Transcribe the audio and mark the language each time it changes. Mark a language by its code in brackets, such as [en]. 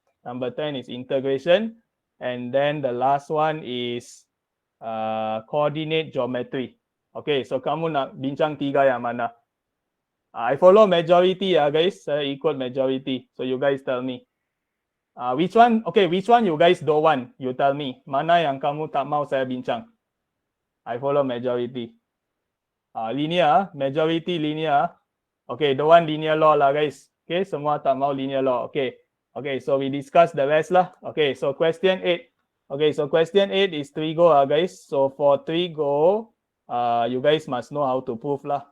[en] Number 10 is integration, and then the last one is coordinate geometry. [ms] Okay, so kamu nak bincang 3 yang mana? I follow majority, guys. [en] Saya ikut majority. So you guys tell me. Which one? Okay, which one you guys don't want? You tell me. [ms] Mana yang kamu tak mau saya bincang? [en] I follow majority. Linear, majority linear. Okay, don't want linear law lah, guys. Okay, semua tak mau linear law. Okay. Okay, so we discuss the rest lah. Okay, so question 8. Okay, so question 8 is trigo, guys. So for trigo, you guys must know how to prove lah.